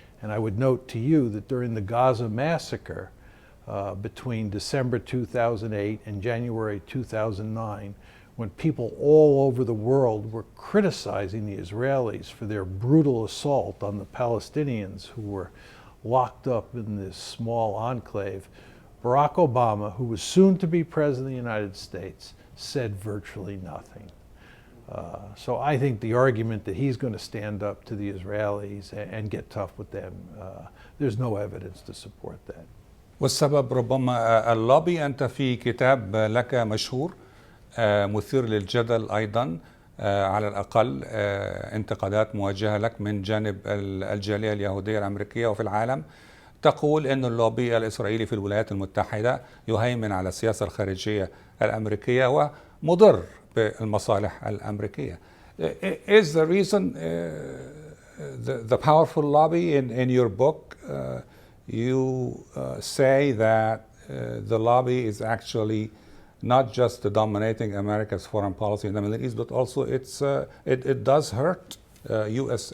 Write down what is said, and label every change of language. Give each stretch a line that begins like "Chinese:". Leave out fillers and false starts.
English: And I would note to you that during the Gaza massacre, between December 2008 and January 2009, when people all over the world were criticizing the Israelis for their brutal assault on the Palestinians who were locked up in this small enclave, Barack Obama, who was soon to be President of the United States, said virtually nothing. So I think the argument that he's going to stand up to the Israelis and get tough with them, there's no evidence to support that.
Arabic: والسبب ربما اللوبي. أنت في كتاب لك مشهور مثير للجدل أيضا، على الأقل انتقادات موجهة لك من جانب الجالية اليهودية الأمريكية وفي العالم، تقول أن اللوبي الإسرائيلي في الولايات المتحدة يهيمن على السياسة الخارجية الأمريكية ومضر بالمصالح الأمريكية.
English: Is the reason the powerful lobby in your book? You say that the lobby is actually not just dominating America's foreign policy in the Middle East, but also it does hurt U.S.